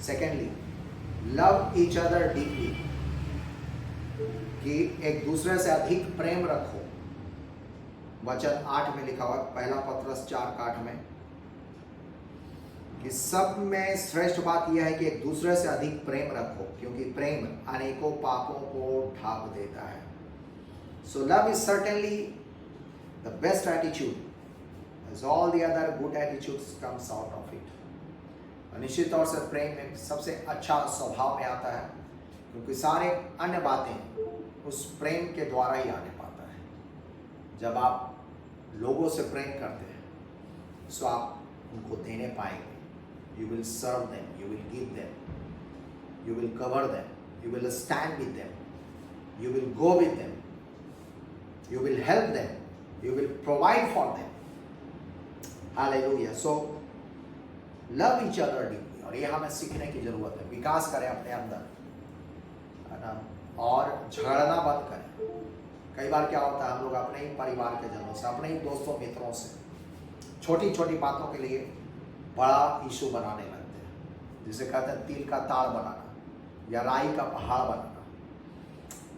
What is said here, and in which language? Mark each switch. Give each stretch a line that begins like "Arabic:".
English: secondly, love each other deeply,
Hindi: कि एक दूसरे से अधिक प्रेम रखो। वचन 8 में लिखा हुआ, पहला पत्रस 4:8 में, कि सब में श्रेष्ठ बात यह है कि एक दूसरे से अधिक प्रेम रखो, क्योंकि प्रेम अनेकों पापों को ढांप देता है।
English: So love is certainly the best attitude, as all the other good attitudes comes out of it.
Hindi: निश्चित तौर से प्रेम एक सबसे अच्छा स्वभाव में आता है, क्योंकि सारे अन्य बातें उस प्रेम के द्वारा ही आने पाता है। जब आप लोगों से प्रेम करते हैं, तो आप उनको देने पाएंगे।
English: You will serve them, you will give them, you will cover them, you will stand with them, you will go with them, you will help them, you will provide for them. Hallelujah. So love each other deeply,
Hindi: और ये हमें सीखने की जरूरत है। विकास करें अपने अंदर, है ना, और झगड़ना बंद करें। कई बार क्या होता है, हम लोग अपने ही परिवार के जनों से, अपने ही दोस्तों मित्रों से छोटी छोटी बातों के लिए बड़ा इशू बनाने लगते हैं, जिसे कहते हैं तिल का ताड़ बनाना या राई का पहाड़ बनाना।